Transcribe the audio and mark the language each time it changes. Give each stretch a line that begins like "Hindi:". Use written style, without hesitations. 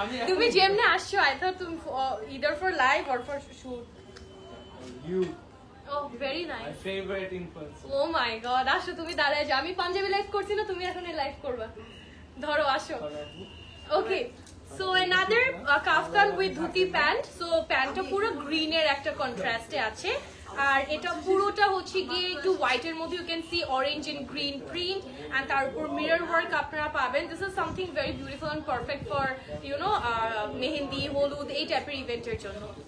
Bangla: তুমি যেমনে আসছো,
English: I thought তুমি either for live or for shoot. You. Oh, very nice. My favorite in person. Oh my god,
Bangla: আসো তুমি দাঁড়ায় যাও, আমি পাঞ্জাবি লাইভ করছি না, তুমি এখন লাইভ করবা, ধরো আসো।
English: Okay, so another kaftan with dhuti pant.
Bangla: So প্যান্টটা পুরো গ্রিনের একটা কন্ট্রাস্টে আছে, আর এটা পুরোটা হচ্ছে গিয়ে একটু হোয়াইটের মধ্যে,
English: you can see orange and green print, and
Bangla: তার উপর মিরর ওয়ার্ক আপনারা পাবেন।
English: this is something very beautiful and perfect for you know mehndi,
Bangla: হলুদ এই টাইপের ইভেন্টের জন্য।